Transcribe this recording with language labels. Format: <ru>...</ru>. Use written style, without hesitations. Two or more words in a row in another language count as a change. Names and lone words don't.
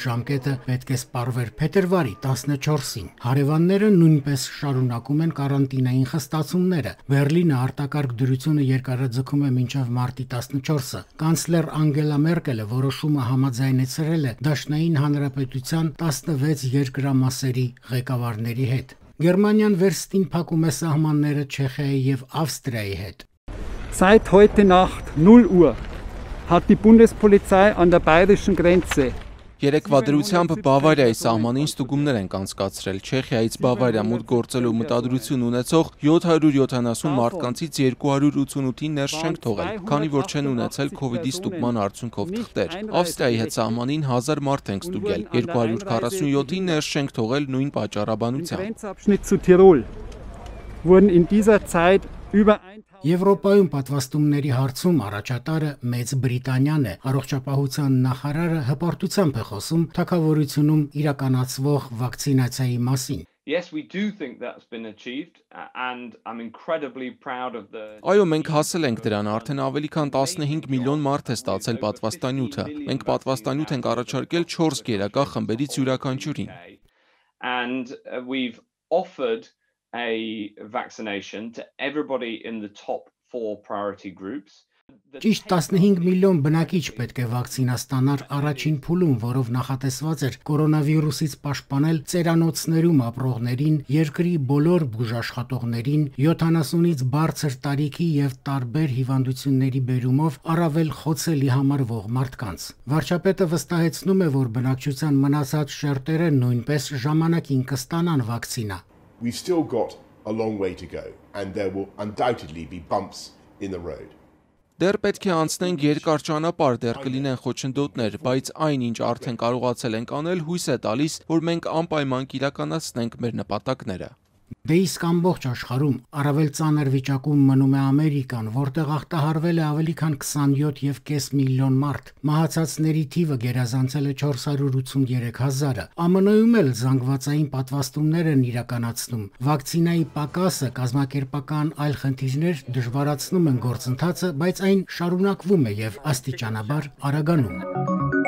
<hy>ժամկետը պետք է սպառվեր փետրվարի 14-ին։ Հարևանները նույնպես շարունակում են կարանտինային խստացումները։ Բերլինը արտակարգ դրությունը երկարաձգում է մինչև մարտի 14-ը։ Կանցլեր Անգելա Մերկելը որոշումը համաձայնեցրել է Դաշնային Հանրապետության 16 երկրամասերի ղեկավարների հետ։ Գերմանիան վերստին փակում է սահմանները Չեխիայի եւ Ավստրիայի հետ։</hy> <de>Seit heute Nacht 0 Uhr hat die Bundespolizei an der bayerischen Grenze</de> <hy>Երեկվա դրությամբ Բավարիայի սահմանին ստուգումներ են կանցկացրել։ Չեխիայից Բավարիա մուտք գործելու մտադրություն ունեցող 770 մարդկանցից 288-ին ներս չենք թողել, քանի որ չեն ունեցել COVID-ի ստուգման արդյունքով թղթեր։ Ավստրիայի հետ սահմանին 1000 մարդ ենք ստուգել, 247-ին ներս չենք թողել նույն պատճառաբանությամբ։ Եվրոպայում պատվաստումների հարցում առաջատարը Մեծ Բրիտանիան է։ Առողջապահության նախարարը հպարտությամբ է խոսում թագավորությունում իրականացվող վակցինացիայի մասին։</hy> <en>Yes, we do think that's been achieved and I'm incredibly proud of the</en> <hy>Այո, մենք հասել ենք դրան, արդեն ավելի քան 15 միլիոն մարդ է ստացել պատվաստանյութը։ Մենք պատվաստանյութ ենք առաջարկել 4 գերակա խմբերից յուրաքանչյուրին։</hy> <en>And we've offered a vaccination to everybody in the top 4 priority groups.</en> <hy>Ճիշտ 15 միլիոն բնակիչ պետք է վակցինա ստանար առաջին փուլում, որով նախատեսված էր կորոնավիրուսից պաշտպանել ծերանոցներում ապրողներին, երկրի բոլոր բուժաշխատողներին, 70-ից բարձր տարիքի եւ տարբեր հիվանդությունների բերումով առավել խոցելի համարվող մարդկանց։ Վարչապետը վստահեցնում է, որ բնակչության մնացած շերտերը նույնպես ժամանակին կստանան վակցինա։</hy> <en>We've still got a long way to go and there will undoubtedly be bumps in the road.</en> <hy>Դեռ պետք է անցնենք երկար ճանապարհ, դեռ կլինեն խոչընդոտներ, բայց այն, ինչ արդեն կարողացել ենք անել, հույս է տալիս, որ մենք անպայման կիրականացնենք մեր նպատակները։ Դե իսկ ամբողջ աշխարհում առավել ծանր վիճակում մնում է Ամերիկան, որտեղ ախտահարվել է ավելի քան 27.5 միլիոն մարդ։ Մահացածների թիվը գերազանցել է 483,000-ը։ ԱՄՆ-ում էլ զանգվածային պատվաստումներ են իրականացնում։ Վակցինայի պակասը, կազմակերպական այլ խնդիրներ դժվարացնում են գործընթացը, բայց այն շարունակվում է եւ աստիճանաբար արագանում։</hy>